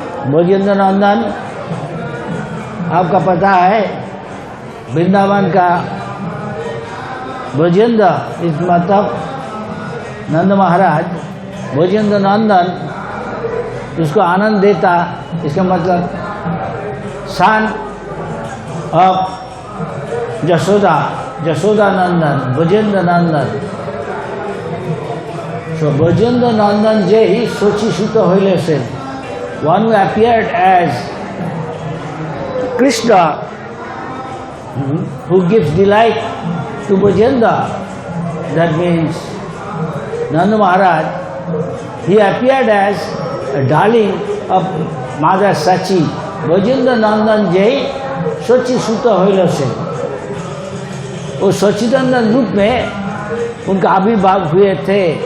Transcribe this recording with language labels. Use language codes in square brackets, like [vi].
[hi] Brajendra Nandan आपका पता है वृंदावन का ब्रजेंद्र इस मतलब नंद महाराज ब्रजेंद्र नंदन उसको आनंद देता, इसका मतलब [en] son of Jashoda, [hi] Jashoda Nandan, Brajendra Nandan. [en] So Brajendra Nandan [bn] Jai Sochi Sutta Hoile Se, [en] one who appeared as Krishna, who gives delight to Brajendra, that means Nanda Maharaj, he appeared as a darling of Mother Sachi. [bn] Brajendra Nandan Jai Sochi Sutta Hoile Se. [hi] वो सच्चिदानंद रूप में उनका आविर्भाव हुए थे.